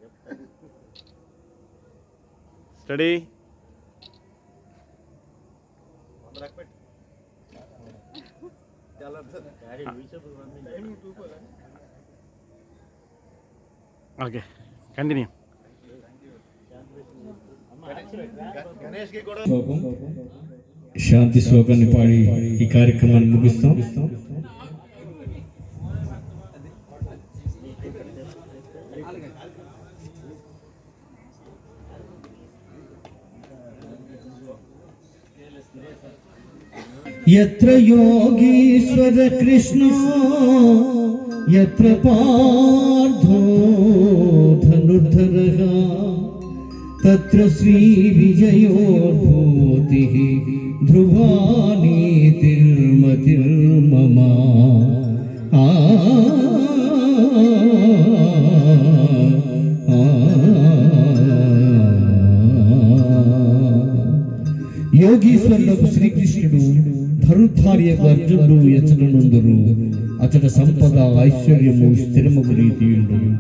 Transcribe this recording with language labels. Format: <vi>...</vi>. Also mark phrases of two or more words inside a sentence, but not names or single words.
<en>Study. Okay, continue.</en> <te>శాంతి శ్లోకాన్ని పాడి ఈ కార్యక్రమాన్ని ముగిస్తాం.</te> <sa>यत्र योगीश्वर कृष्णो यत्र पार्थो धनुर्धरः तत्र श्री विजयो भूतिः ध्रुवा नीतिर्मतिर्मम</sa> <te>యోగీశ్వరులకు శ్రీకృష్ణుడు ధరుధార్యకు అర్జునుడు ఎచ్చనుందురు అచట సంపద ఐశ్వర్యము స్థిరమగు రీతియుండు</te>